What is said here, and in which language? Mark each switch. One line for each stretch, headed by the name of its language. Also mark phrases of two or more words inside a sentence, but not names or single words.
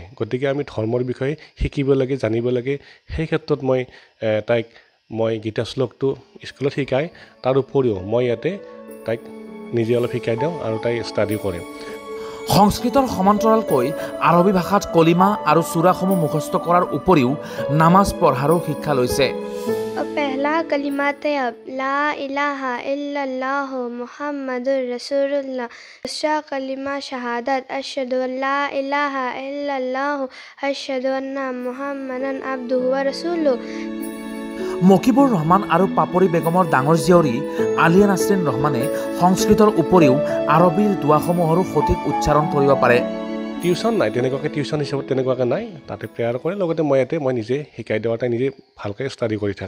Assamese: গতিকে আমি ধৰ্মৰ বিষয়ে শিকিব লাগে, জানিব লাগে। সেই ক্ষেত্ৰত তাইক গীতা শ্লোকটো স্কুলত শিকাই, তাৰ উপৰিও মই ইয়াতে তাইক নিজে অলপ শিকাই দিওঁ আৰু তাই ষ্টাডি কৰে। সংস্কৃতৰ সমান্তৰালকৈ আৰবী ভাষাত কলিমা আৰু চূৰাসমূহ মুখস্থ কৰাৰ উপৰিও নামাজ পঢ়াৰো শিক্ষা লৈছে।
Hindi: पहला कलिमा तैयब
Arabic: لا إله إلا الله محمد رسول الله.
Hindi: दूसरा कलिमा शहादत
Arabic: أشهد ألا إله إلا الله أشهد أن محمدا عبده و رسوله.
Assamese: মকিবুৰ ৰহমান আৰু পাপৰি বেগমৰ ডাঙৰ জীয়ৰী আলিয়া নাছৰিন ৰহমানে সংস্কৃতৰ উপৰিও আৰবীৰ দোৱাসমূহৰো সঠিক উচ্চাৰণ কৰিব পাৰে। টিউশ্যন নাই, তেনেকুৱাকৈ টিউশ্যন হিচাপত তেনেকুৱাকৈ নাই। তাতে প্ৰেয়াৰ কৰে, লগতে মই নিজে শিকাই দিওঁ, তাই নিজে ভালকৈ ষ্টাডি কৰি থাকে।